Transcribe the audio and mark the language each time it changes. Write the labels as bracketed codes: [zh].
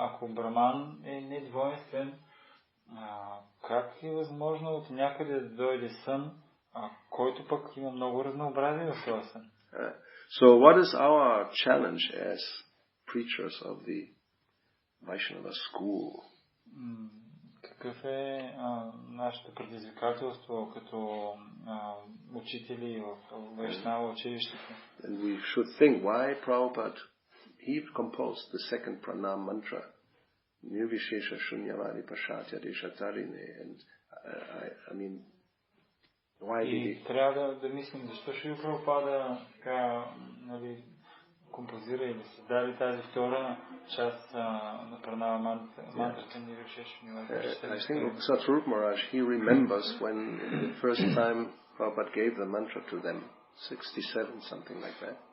[bg] Ако Браман е недвойствен, как е възможно от някъде да дойде сън, който пък има много разнообразие в този сън? [en] So what is our challenge as preachers of the Vaishnava school? [bg] Какъв е нашето предизвикателство като учители в Вайшнава училището? [en] And we should think why Prabhupada he composed the second pranam mantra, [sa] Nirvishesha Shunyavadi Pashatya Deshatarine, [en] and I mean why did he? [bg] Трябва да мислим защо Шрила Прабхупада така, нали, композира или създаде тази втора част на пранама мантрата Нирвишеша Шуньявади. [en] I think Satsvarup Maharaj, he remembers when the first time Prabhupada gave the mantra to them, 67, something like that.